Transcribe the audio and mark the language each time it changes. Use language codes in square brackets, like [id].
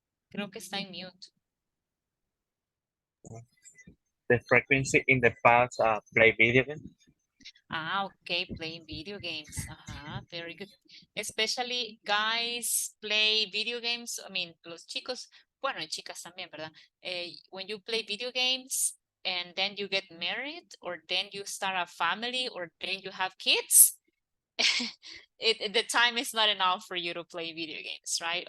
[es] Creo que está en mute. [en] The frequency in the past, play video games. Okay, playing video games. Very good. Especially guys play video games. I mean, [es] los chicos, bueno, y chicas también, ¿verdad? [en] When you play video games and then you get married or then you start a family or then you have kids, the time is not enough for you to play video games, right?